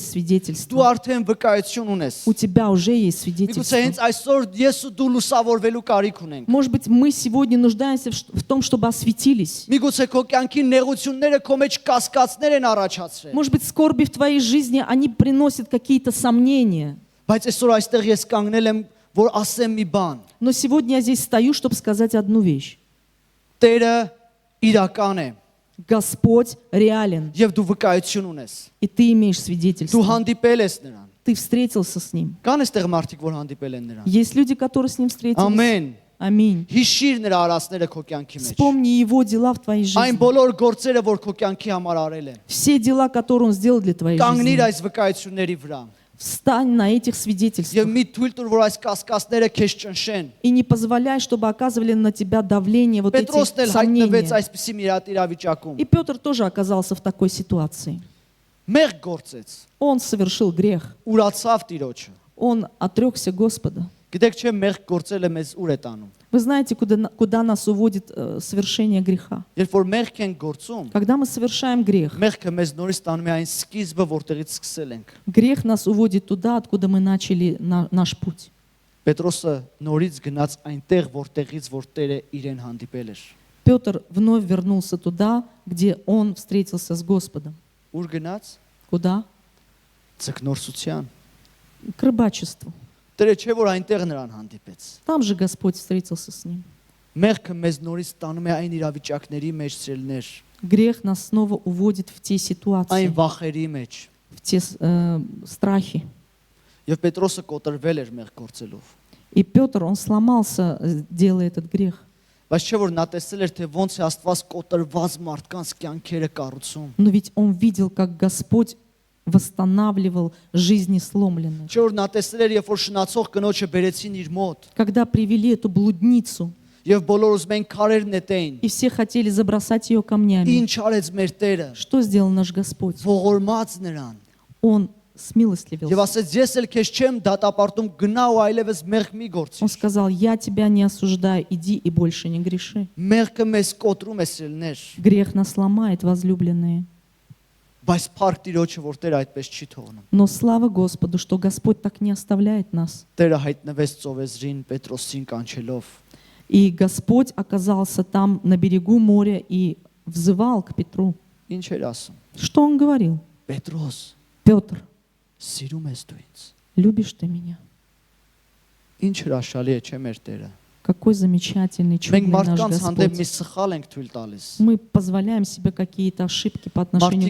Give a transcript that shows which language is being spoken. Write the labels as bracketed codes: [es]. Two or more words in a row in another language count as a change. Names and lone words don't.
[hy] Դու [ru] свидетельство. [hy] արդեն վկայություն ունես։ [ru] У тебя уже есть [hy] Միգուցե [ru] свидетельство. [hy] հենց այսօր ես ու դու լուսավորվելու կարիք ունենք։ [ru] Может быть, мы сегодня нуждаемся в том, чтобы осветились. [hy] Միգուցե քո կյանքի նեղությունները քո մեջ կասկածներ են առաջացրել։ [ru] Может быть, скорби в твоей жизни, они приносят какие-то сомнения. [hy] Բայց այսօր այստեղ ես կանգնել եմ, որ ասեմ մի բան։ [ru] Но сегодня я здесь стою, чтобы сказать одну вещь. [hy] Տերը իրական է, [ru] Господь реален, [hy] եւ դու վկայություն ունես։ [ru] и ты имеешь [hy] Դու [ru] свидетельство. [hy] հանդիպել ես նրան։ [ru] Ты встретился с Ним. [hy] Կան այստեղ մարդիկ, որ հանդիպել են նրան։ [ru] Есть люди, которые с Ним встретились. [hy] Ամեն։ [ru] Аминь. [hy] Հիշիր նրա արածները քո կյանքի մեջ։ [ru] Вспомни Его дела в твоей [hy] Այն [ru] жизни. [hy] բոլոր գործերը, որ քո կյանքի համար արել է։ [ru] Все дела, которые Он сделал для твоей [hy] Կանգնիր [ru] жизни. [hy] այս վկայությունների վրա։ [ru] Встань на этих [hy] Եվ [ru] свидетельствах. [hy] մի թույլ տուր, որ այս կասկածները քեզ ճնշեն։ [ru] И не позволяй, чтобы оказывали на тебя давление вот эти [hy] Պետրոսն էլ հայտնվեց [ru] сомнения. [hy] այսպիսի մի իրավիճակում։ [ru] И Петр тоже оказался в такой ситуации. [hy] Մեղ գործեց, [ru] Он совершил грех. [hy] ուրացավ Տիրոջը։ [ru] Он отрекся Господа. [hy] Գիտեք չէ, մեղ գործելը մեզ ուր է տանում։ [ru] Вы знаете, куда нас уводит совершение греха? [hy] Երբ որ մեղք են գործում, [ru] Когда мы совершаем грех, [hy] մեղքը մեզ նորից տանում է այն սկիզբը, որտեղից սկսել ենք։ [ru] грех нас уводит туда, откуда мы начали наш путь. [hy] Պետրոսը նորից գնաց այնտեղ, որտեղից որ Տերը իրեն հանդիպել էր։ [ru] Петр вновь вернулся туда, где он встретился с Господом. [hy] Ուր գնաց։ [ru] Куда? [hy] Ցկնորսության։ [ru] К рыбачеству. [hy] Տերը չէ որ այնտեղ նրան հանդիպեց։ [ru] Там же Господь встретился с ним. [hy] Մեղքը մեզ նորից տանում է այն իրավիճակների մեջ ցելներ, [ru] Грех нас снова уводит в те [hy] այն [ru] ситуации, [hy] վախերի մեջ։ [ru] в те страхи. [hy] Եվ Պետրոսը կոտրվել էր մեղ գործելով։ [ru] И Петр, он сломался, делая этот грех. [hy] Բայց չէ որ նա տեսել էր, թե ոնց է Աստված կոտրված մարդկանց կյանքերը կառուցում։ [ru] Но ведь он видел, как Господь восстанавливал жизни сломленных. [hy] Չէ որ նա տեսել էր, երբ որ շնացող կնոջը բերեցին իր մոտ, [ru] Когда привели эту блудницу, [hy] Եվ բոլորը ուզում են քարեր նետեին։ [ru] И все хотели забросать ее камнями. [hy] Ինչ արեց մեր Տերը։ [ru] Что сделал наш Господь? [hy] Ողորմած նրան։ [ru] Он [hy] Եվ [ru] смилостливился. [hy] ասեց ես էլ քեզ չեմ դատապարտում գնա ու այլևս մեղք մի [ru] Он [hy] գործիր։ [ru] сказал, я тебя не осуждаю, иди и больше не греши. [hy] Մեղքը մեզ կոտրում է սիրելներ, [ru] Грех нас ломает, возлюбленные. [hy] բայց փառք Տիրոջը, որ Տերը այդպես չի թողնում։ [ru] Но слава Господу, что Господь так не оставляет нас. [hy] Տերը հայտնվեց Ծովեզրին Պետրոսին կանչելով։ [ru] И Господь оказался там на берегу моря и взывал к Петру. [hy] Ինչ էր ասում։ [ru] Что он говорил? [hy] Պետրոս, [ru] Петр, [hy] սիրում ես դու ինձ։ [ru] любишь ты меня? [hy] Ինչ հրաշալի է, չէ՞ մեր Տերը։ [ru] Какой замечательный, [hy] Մենք [ru] чудный наш [hy] մարդկանց հանդեպ մի [ru] Господь. [hy] սխալ ենք թույլ տալիս։ [ru] Мы позволяем себе какие-то ошибки по отношению к